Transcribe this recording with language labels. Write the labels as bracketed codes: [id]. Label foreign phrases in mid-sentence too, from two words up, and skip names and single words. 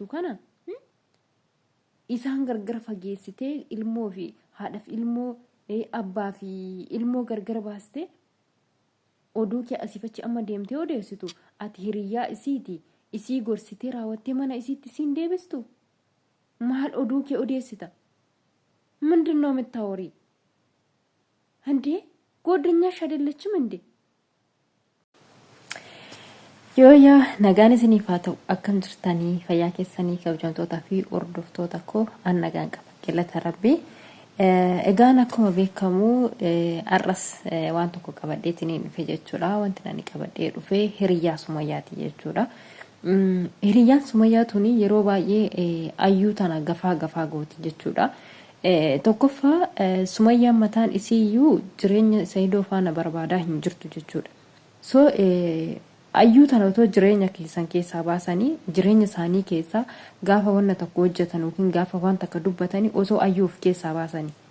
[om] kana isaan gargar fageessitee ilmoo fi haadhaaf ilmoo abbaa fi ilmoo gargar baastee oduu kee asiifachi amma deemtee odeessitu ati hiriyaa isiiti isii gorsitee raawwattee mana isiitti siin deebistu maal oduu kee odeessita [am] ምንድነው የምታወሪ እንዴ ጎደኛሽ አይደለችም እንዴ [om] ዮያ nagaan isiniif haa ta'u akkam jirtanii fayyaa keessanii kabajamtootaa fi hordoftoota koo nagaan qaba qillata rabbii egaan akkuma beekamu arras waan tokko qabadheetiin dhufe jechuudha wanti nani qabadhee dhufe hiriyaa Sumayyaati jechuudha hiriyaan Sumayyaa tuni yeroo baay'ee ayyuu tana gafaa gooti jechuudha tokkoffa Sumayyaan mataan isiyyuu jireenya Saidoo faana barbaadaa hin jirtu jechuudha so ayyuu tana otoo jireenya keessaa baasanii jireenya isaanii keessaa gaafa wanna tokko hojjetan yookiin gaafa waan takka dubbatanii osoo ayyuuf keessaa baasanii